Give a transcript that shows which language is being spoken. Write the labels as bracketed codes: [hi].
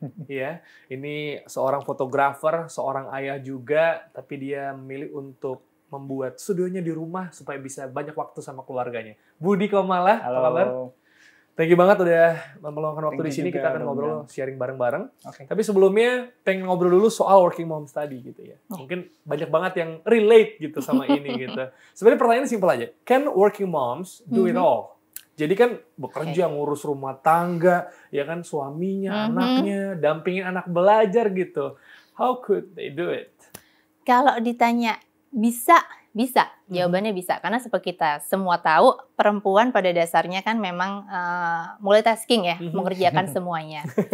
[id] Ya, ini seorang fotografer, seorang ayah juga, tapi dia memilih untuk membuat studionya di rumah supaya bisa banyak waktu sama keluarganya. Budi Komala, apa kabar? [en] Thank you [id] banget udah meluangkan waktu di sini. Kita akan ngobrol, sharing bareng-bareng. [en] Okay. [id] Tapi sebelumnya pengen ngobrol dulu soal working mom tadi gitu ya. Mungkin banyak banget yang relate gitu sama ini gitu. Sebenarnya pertanyaannya simpel aja. [en] Can working moms do it all? [id] Jadi kan bekerja, ngurus rumah tangga, ya kan suaminya, anaknya, dampingin anak belajar gitu. [en] How could they do it? [id] Kalau ditanya bisa. Jawabannya bisa. Karena seperti kita semua tahu, perempuan pada dasarnya kan memang multitasking ya, mengerjakan semuanya.